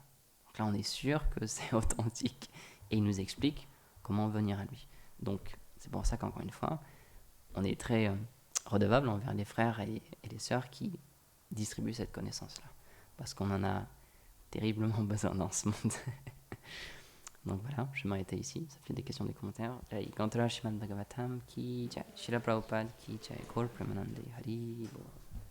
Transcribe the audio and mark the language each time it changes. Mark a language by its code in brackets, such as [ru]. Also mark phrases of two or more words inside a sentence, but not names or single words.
[fr] Donc là, on est sûr que c'est authentique. Et il nous explique comment venir à lui. Donc, c'est pour ça qu'encore une fois, on est très redevable envers les frères et les sœurs qui distribuent cette connaissance-là. Parce qu'on en a terriblement besoin dans ce monde. Donc voilà, je m'arrêtais ici. Ça fait des questions, des commentaires. [hi] Kantra Srimad Bhagavatam ki jai. Srila Prabhupada ki jai. [bn] Gaur Premanande Hari Bol.